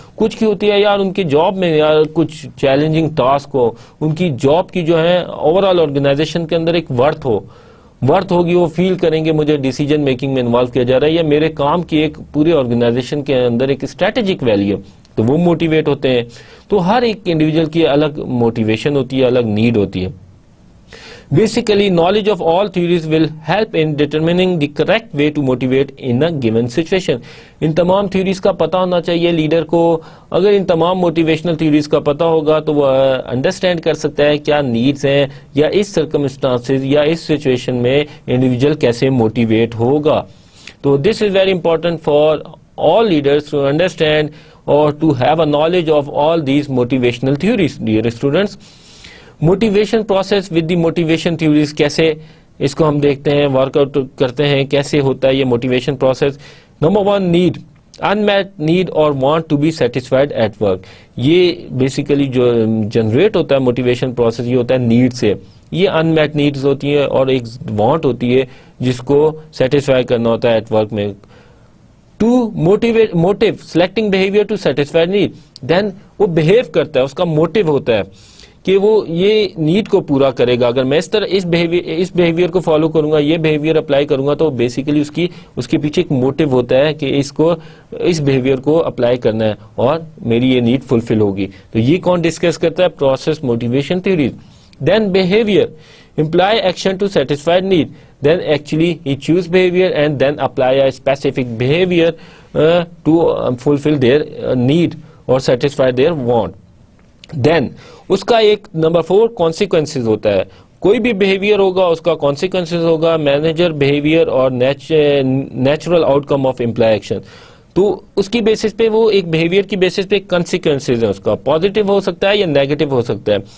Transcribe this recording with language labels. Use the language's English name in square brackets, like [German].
[Urdu] کچھ کی ہوتی ہے یار ان کی جاب میں یار کچھ چیلنجنگ ٹاسک ہو, ان کی جاب کی جو ہے اوور آل آرگنائزیشن کے اندر ایک ورتھ ہوگی, وہ فیل کریں گے مجھے ڈیسیجن میکنگ میں انوالو کیا جا رہا ہے, یا میرے کام کی ایک پورے آرگنائزیشن کے اندر ایک اسٹریٹجک ویلیو, تو وہ موٹیویٹ ہوتے ہیں. تو ہر ایک انڈیویجول کی الگ موٹیویشن ہوتی ہے, الگ نیڈ ہوتی ہے. [English] Basically, knowledge of all theories will help in determining the correct way to motivate in a given situation. [Urdu] ان تمام تھیوریز کا پتہ ہونا چاہیے لیڈر کو. اگر ان تمام موٹیویشنل تھیوریز کا پتہ ہوگا تو وہ انڈرسٹینڈ کر سکتا ہے کیا نیڈز ہیں, یا اس سرکمسٹانسز یا اس سچویشن میں انڈیویجول کیسے موٹیویٹ ہوگا. تو [English] This is very important for all leaders to understand or to have a knowledge of all these motivational theories. Dear students, [Urdu] motivation process with the motivation theories کیسے اس کو ہم دیکھتے ہیں, ورک آؤٹ کرتے ہیں, کیسے ہوتا ہے یہ motivation process. [English] Number 1, need, unmet need or want to be satisfied at work. [Urdu] یہ بیسیکلی جو جنریٹ ہوتا ہے موٹیویشن پروسیس یہ ہوتا ہے نیڈ سے. یہ unmet needs ہوتی ہیں اور ایک want ہوتی ہے جس کو سیٹسفائی کرنا ہوتا ہے ایٹ ورک میں. [English] To motivate motive, selecting behavior to satisfy need. [Urdu] Then وہ بہیو کرتا ہے, اس کا موٹیو ہوتا ہے کہ وہ یہ نیڈ کو پورا کرے گا. اگر میں اس طرح اس بیہیویئر کو فالو کروں گا, یہ بیہیویئر اپلائی کروں گا, تو بیسیکلی اس کے پیچھے ایک موٹیو ہوتا ہے کہ اس بیہیویئر کو اپلائی کرنا ہے اور میری یہ نیڈ فلفل ہوگی. تو یہ کون ڈسکس کرتا ہے؟ Process motivation theories. [English] Then behaviour, imply action to satisfy need. Then actually he choose behavior and then apply a specific behavior to fulfill their need or satisfy their want. [Urdu] Then اس کا ایک number 4 consequences ہوتا ہے. کوئی بھی behaviour ہوگا اس کا consequences ہوگا, manager behaviour اور natural out come of employee action. تو اس کی بیسس پہ وہ ایک بیہیویئر کی بیسس پہ کنسیکوینسز ہیں, اس کا پازیٹیو ہو سکتا ہے یا نیگیٹو ہو سکتا ہے.